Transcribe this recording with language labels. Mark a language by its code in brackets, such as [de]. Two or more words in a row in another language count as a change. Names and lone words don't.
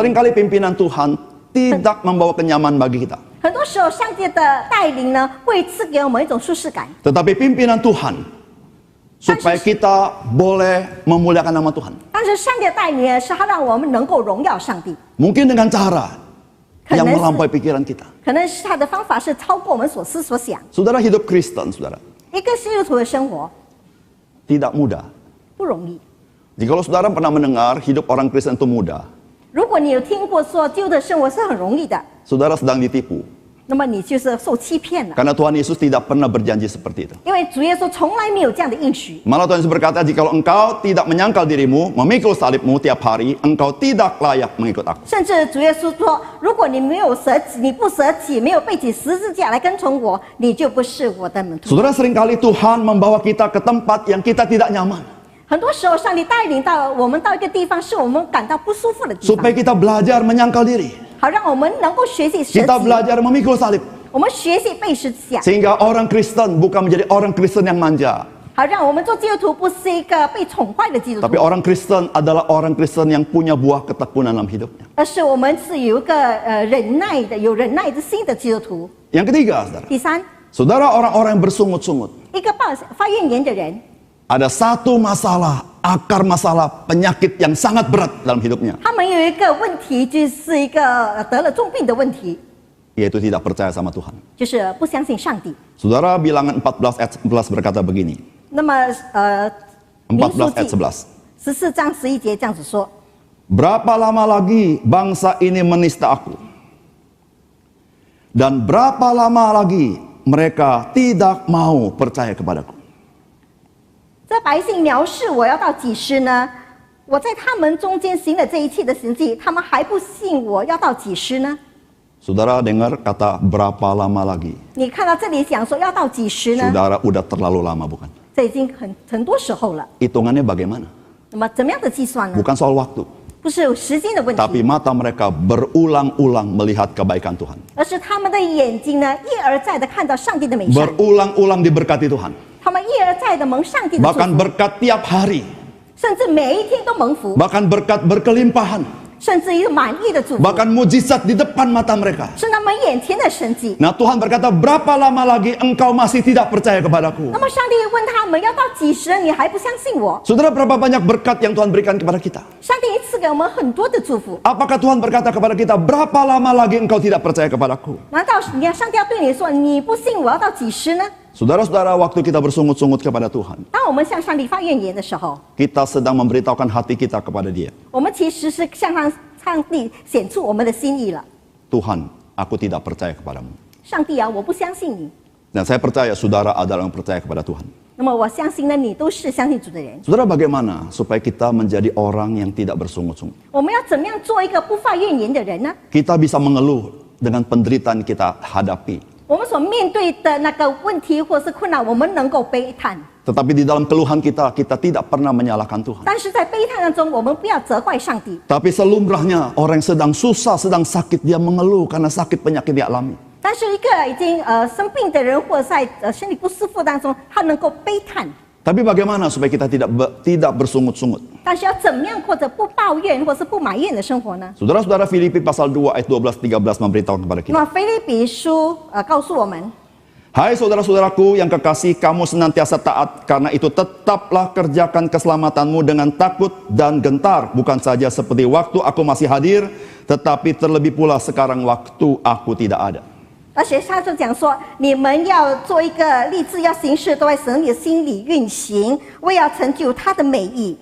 [id] seringkali pimpinan Tuhan tidak membawa kenyamanan bagi kita. [zh] 很多时候上帝的带领呢，会赐给我们一种舒适感。 [id] Tetapi pimpinan Tuhan, supaya kita boleh memuliakan nama Tuhan. [zh] 但是上帝的带领呢，是他让我们能够荣耀上帝。 [id] Mungkin dengan cara yang Karena- melampaui pikiran kita. [zh] 可能是他的方法是超过我们所思所想。 [id] Saudara, hidup Kristen, saudara, [zh] 一个基督徒的生活 [id] tidak mudah. [zh] 不容易。 [id] Jikalau saudara pernah mendengar hidup orang Kristen itu mudah, [zh] 如果你有听过说基督的生活是很容易的， [id] saudara sedang ditipu. [zh] 那么你就是受欺骗了。 [id] Karena Tuhan Yesus tidak pernah berjanji seperti itu. [zh] 因为主耶稣从来没有这样的应许。 [id] Malah Tuhan Yesus berkata, jikalau engkau tidak menyangkal dirimu, memikul salibmu tiap hari, engkau tidak layak mengikut aku. [zh] 甚至主耶稣说，如果你没有舍己，你不舍己，没有背起十字架来跟从我，你就不是我的门徒。 [id] Saudara, seringkali Tuhan membawa kita ke tempat yang kita tidak nyaman. [zh] 很多时候，上帝带领到我们到一个地方，是我们感到不舒服的地方， [id] Supaya kita belajar menyangkal diri. [zh] 好让我们能够学习舍 [id] Kita [zh] 己， [id] belajar memikul salib. [zh] 我们学习背十字架， [id] Sehingga orang Kristen bukan menjadi orang Kristen yang manja. [zh] 好让我们做基督徒不是一个被宠坏的基督 [id] Tapi [zh] 徒， [id] orang Kristen adalah orang Kristen yang punya buah ketekunan dalam hidupnya. [zh] 而是我们是有一个忍耐的、有忍耐之心的基督徒。 [id] Yang ketiga, saudara. [zh] 第三， [id] Saudara, orang-orang yang bersungut-sungut. [zh] 一个发怨言的人， [id] Ada satu masalah, akar masalah, penyakit yang sangat berat dalam hidupnya. [zh] 他们有一个问题，就是一个得了重病的问题， [id] Yaitu tidak percaya sama Tuhan. [zh] 就是不相信上帝。 [id] Saudara, bilangan 14 ayat 11 berkata begini. [zh] 那么民数 [id] 14 ayat [zh] 记 11. 14章11节这样子说： [id] Berapa lama lagi bangsa ini menista aku? Dan berapa lama lagi mereka tidak mau percaya kepadaku? [zh] 这百姓藐视我要到几时呢？我在他们中间行了这一切的神迹，他们还不信我要到几时呢？ [id] Saudara dengar kata berapa lama lagi? [zh] 你看到这里讲说要到几时呢？ [id] Saudara, udah terlalu lama bukan? [zh] 这已经很多时候了。 [id] Hitungannya bagaimana? [zh] 那么怎么样的计算呢？ [id] Bukan soal waktu. [zh] 不是有时间的问 [id] Tapi [zh] 题， [id] mata mereka berulang-ulang melihat kebaikan Tuhan. [zh] 而是他们的眼睛呢一而再的看到上帝的美善， [id] Berulang-ulang diberkati Tuhan. [zh] 他们一而再的蒙上帝的祝 [id] Bahkan [zh] 福， [id] berkat tiap hari. [zh] 甚至每一天都蒙福， [id] Bahkan berkat berkelimpahan. [zh] 甚至于满意的祝福， [id] Bahkan mujizat di depan mata mereka. [zh] 是他们眼前的神迹。 [id] Nah, Tuhan berkata, berapa lama lagi engkau masih tidak percaya kepadaku? [zh] 那么上帝问他们要到几时，你还不相信我？ [id] Saudara, berapa banyak berkat yang Tuhan berikan kepada kita? [zh] 上帝赐给我们很多的祝福， [id] Apakah Tuhan berkata kepada kita, berapa lama lagi engkau tidak percaya kepadaku? [zh] 难道上帝要对你说你不信我要到几时呢？ [id] Saudara-saudara, waktu kita bersungut-sungut kepada Tuhan, [zh] 当我们向上帝发怨言的时候， [id] kita sedang memberitahukan hati kita kepada Dia. [zh] 我们其实是向上帝显出我们的心意了。 [id] Tuhan, aku tidak percaya kepadamu. [zh] 上帝啊，我不相信你。 [id] Dan saya percaya saudara adalah yang percaya kepada Tuhan. [zh] 那么我相信呢，你都是相信主的人。 [id] Saudara, bagaimana supaya kita menjadi orang yang tidak bersungut-sungut? [zh] 我们要怎么样做一个不发怨言的人呢？ [id] Kita bisa mengeluh dengan penderitaan kita hadapi. [zh] 我们所面对的那个问题或是困难，我们能够悲叹， [id] Tetapi di dalam keluhan kita, kita tidak pernah menyalahkan Tuhan. [zh] 但是在悲叹当中，我们不要责怪上帝。 [id] Tapi selumrahnya orang yang sedang susah, sedang sakit, dia mengeluh karena sakit penyakit dia alami. [zh] 但是一个已经生病的人，或者在身体不舒服当中，他能够悲叹。 [id] Tapi bagaimana supaya kita tidak bersungut-sungut? [zh] 但是要怎么样，或者不抱怨，或是不埋怨的生活呢？ [id] Saudara-saudara, Filipi pasal 2 ayat 12-13 memberitahu kepada [zh] 那 [id] kita. [zh] 么腓立比书告诉我们， [id] Hai saudara-saudaraku yang kekasih, kamu senantiasa taat, karena itu tetaplah kerjakan keselamatanmu dengan takut dan gentar, bukan saja seperti waktu aku masih hadir, tetapi terlebih pula sekarang waktu aku tidak ada. [zh] 而且他就讲说，你们要做一个立志，要行事，都在神的心里运行，为要成就他的美意。